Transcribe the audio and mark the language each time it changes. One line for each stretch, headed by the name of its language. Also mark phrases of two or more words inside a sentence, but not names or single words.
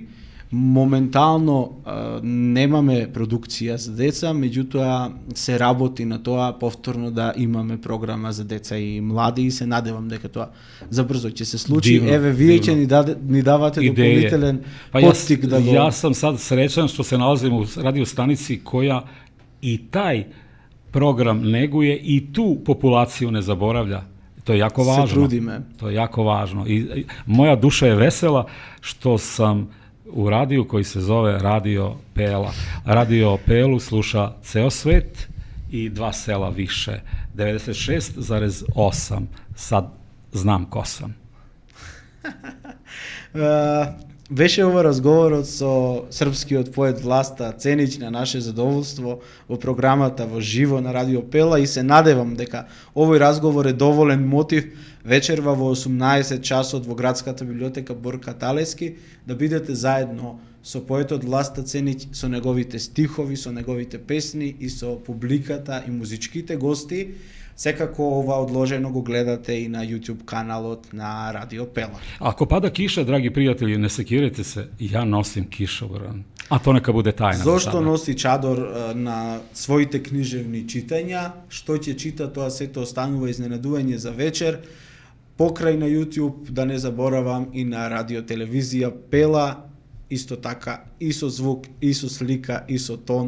Macedonian: Моментално немаме продукција за деца, меѓутоа се работи на тоа повторно да имаме програма за деца и млади и се надевам дека тоа забрзо ќе се случи. Дивно, Еве вие ќе дивно. ни давате
Serbian: Ideje.
Macedonian: дополнителен
Serbian: Pa
Macedonian: поттик да го...
Serbian: ja sam sad srećan što se nalazim u radio stanici koja i taj program neguje i tu populaciju ne zaboravlja. To je jako važno.
Macedonian: Се трудиме.
Serbian: To je jako važno. I moja duša je vesela što sam u radiju koji se zove Radio Pela. Radio Pelu sluša ceo svet i 2 sela više. 96,8. Sad znam ko sam.
Macedonian: Беше ова разговорот со српскиот поет Власта Ценич на наше задоволство во програмата во живо на Радио Пела и се надевам дека овој разговор е доволен мотив вечерва во 18 часот во градската библиотека Борка Талески да бидете заедно со поетот Власта Ценич, со неговите стихови, со неговите песни и со публиката и музичките гости. Секако ова одложено го гледате и на YouTube каналот на Радио Пела.
Serbian: Ako pada kiša, dragi prijatelji, ne sekirajte se, ja nosim kišobran. A to neka bude tajna.
Macedonian: Зошто носи чадор на своите книжевни читања? Што ќе чита, тоа сето останува изненадување за вечер. Покрај на YouTube, да не заборавам, и на радио телевизија Пела, исто така и со звук, и со слика, и со тон.